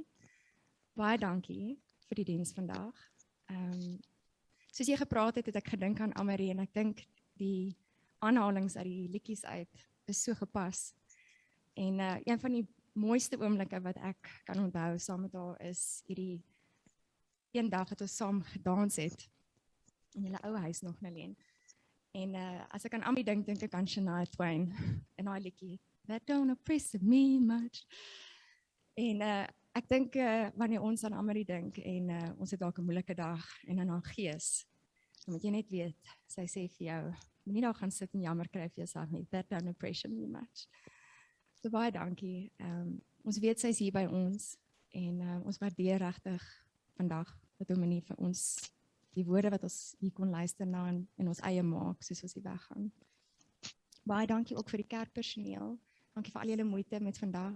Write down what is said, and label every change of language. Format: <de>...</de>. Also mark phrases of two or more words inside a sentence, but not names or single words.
<af>Baie dankie vir die diens vandag. Soos jy gepraat het, het ek gedink aan Amri, en ek dink die aanhalings uit die liedjies uit is so gepas. En een van die mooiste oomblikke wat ek kan onthou saam met haar is hierdie een dag wat ons saam gedans het in julle ou huis nog, Nalien. En as ek aan Amri dink ek aan Shania Twain en daai liedjie,</af> <en>That don't oppress me much.</en> <af>En ek dink wanneer ons aan Amri dink en ons het dalk 'n moeilike dag en aan haar gees, dan moet jy net weet, sy sê vir jou, moenie daar gaan sit en jammer kry vir jouself nie,</af> <en>that don't oppress me much.</en> <af>So baie dankie. Ons weet sy is hier by ons en ons waardeer regtig vandag dat Dominee vir ons die woorde wat ons hier kon luister na en ons eie maak soos ons hier weggaan. Baie dankie ook vir die kerkpersoneel. Dankie vir al julle moeite met vandag.</af>